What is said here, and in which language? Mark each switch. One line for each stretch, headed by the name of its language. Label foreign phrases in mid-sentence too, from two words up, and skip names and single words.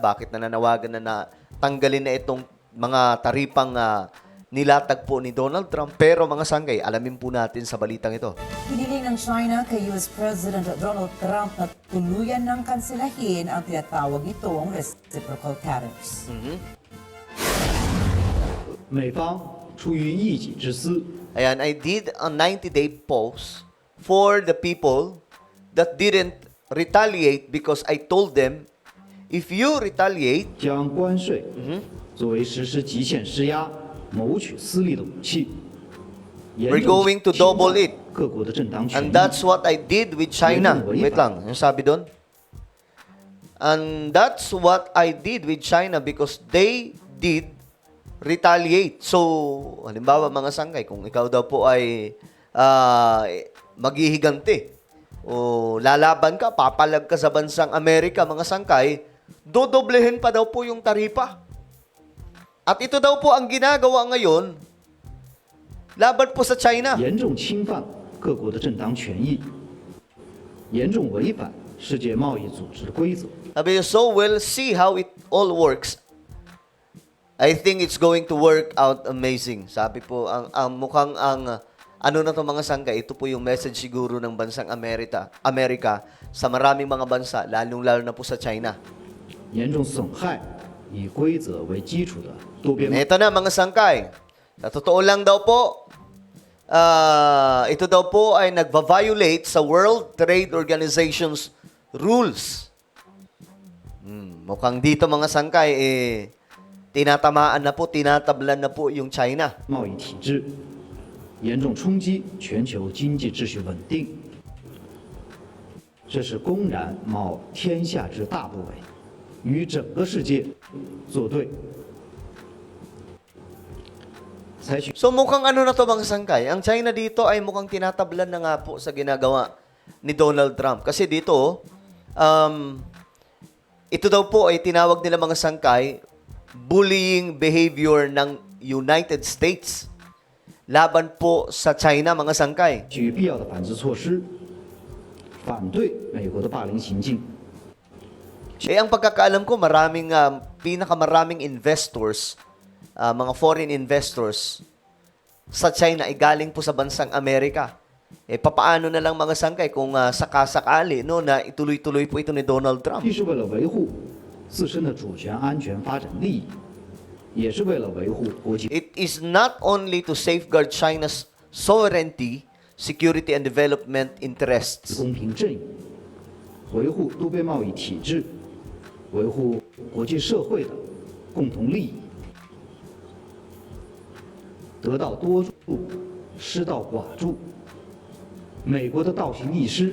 Filipino: Bakit nananawagan na tanggalin na itong mga taripang nilatag po ni Donald Trump. Pero mga sangkay, alamin po natin sa balitang ito. Hiniling ng China kay US President Donald Trump na tuluyan ng kansilahin ang tinatawag nitong
English: reciprocal tariffs.
Chinese: 美方出于一己之私，
Filipino: Ayan,
English: I did a 90-day pause for the people that didn't retaliate because I told them, if you retaliate,
Chinese: 将关税作为实施极限施压、谋取私利的武器，严
English: we're
Chinese: 重
English: going to
Chinese: 侵
English: double
Chinese: 犯
English: it.
Chinese: 各国的正当权
English: And
Chinese: 益。
English: that's what I did with China.
Filipino: Wait lang, yung sabi doon?
English: And that's what I did with China because they did retaliate.
Filipino: So, halimbawa mga sangkay, kung ikaw daw po ay maghihiganti o lalaban ka, papalag ka sa bansang Amerika, mga sangkay, dodoblehin pa daw po yung taripa. At ito daw po ang ginagawa ngayon laban po sa China.
Chinese: 严重侵犯各国的正当权益，严重违反世界贸易组织的规则。
Filipino: Sabi niya,
English: so we'll see how it all works. I think it's going to work out amazing.
Filipino: Sabi po, mukhang ano na to mga sangkay, ito po yung message siguro ng bansang Amerika sa maraming mga bansa, lalong-lalo na po sa China.
Chinese: 严重损害以规则为基础的多边
Filipino: Ito na mga sangkay. Sa totoo lang daw po, ito daw po ay nagva-violate sa World Trade Organization's rules. Mukhang dito mga sangkay, tinatamaan na po, tinatablan na po yung China.
Chinese: 贸易体制，严重冲击全球经济秩序稳定。这是公然冒天下之大不韪，与整个世界作对。采取
Filipino: So mukhang ano na to mga sangkay, ang China dito ay mukhang tinatablan na nga po sa ginagawa ni Donald Trump. Kasi dito, ito daw po ay tinawag nila mga sangkay,
English: bullying behavior
Filipino: ng United States laban po sa China mga sangkay.
Chinese: 取必要的反制措施，反对美国的霸凌行径。
Filipino: Ang pagkakaalam ko, pinakamaraming investors, mga
English: foreign investors,
Filipino: sa China ay galing po sa bansang Amerika. Papaano na lang mga sangkay kung sakasakali no, na ituloy-tuloy po ito ni Donald Trump?
Chinese: 既是为了维护自身的主权、安全、发展利益，也是为了维护国际
English: It is not only to safeguard China's sovereignty, security and development interests.
Chinese: 公平正义，维护多边贸易体制，维护国际社会的共同利益。得道多助，失道寡助。美国的倒行逆施